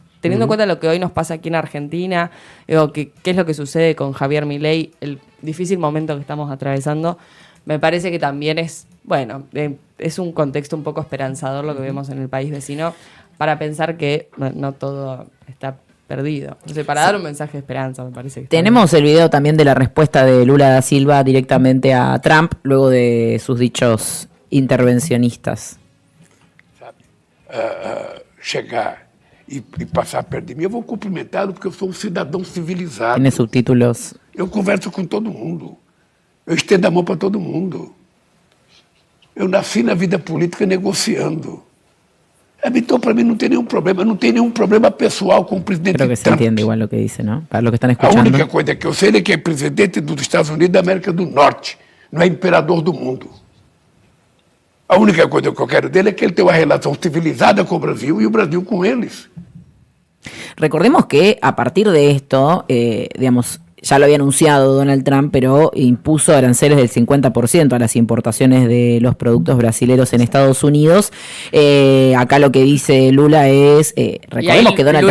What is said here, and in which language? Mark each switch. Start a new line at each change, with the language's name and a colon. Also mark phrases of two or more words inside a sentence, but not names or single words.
Spanish: Teniendo en cuenta lo que hoy nos pasa aquí en Argentina, o qué es lo que sucede con Javier Milei, el difícil momento que estamos atravesando, me parece que también es un contexto un poco esperanzador lo que vemos en el país vecino, para pensar que no todo está perdido. O sea, para dar un mensaje de esperanza, me parece que Tenemos el video también de la respuesta de Lula da Silva directamente a Trump, luego de sus dichos intervencionistas.
Portuguese: Chegar e passar perto de mim, eu vou cumprimentá-lo porque eu sou um cidadão civilizado.
Spanish: Tiene subtítulos.
Portuguese: Eu converso com todo mundo. Eu estendo a mão para todo mundo. Eu nasci na vida política negociando. Então, para mim, não tem nenhum problema. Eu não tenho nenhum problema pessoal com o presidente
Spanish: Creo que se
Portuguese: Trump.
Spanish: entiende igual lo que dice, ¿no? Para los que están
Portuguese: A
Spanish: escuchando.
Portuguese: única coisa que eu sei é que é presidente dos Estados Unidos da América do Norte. Não é imperador do mundo. A única coisa que eu quero dele é que ele tenha uma relação civilizada com o Brasil e o Brasil com eles.
Spanish: Recordemos que a partir de esto, digamos, ya lo había anunciado Donald Trump, pero impuso aranceles del 50% a las importaciones de los productos brasileños en Estados Unidos. Acá lo que dice Lula es, recordemos que Donald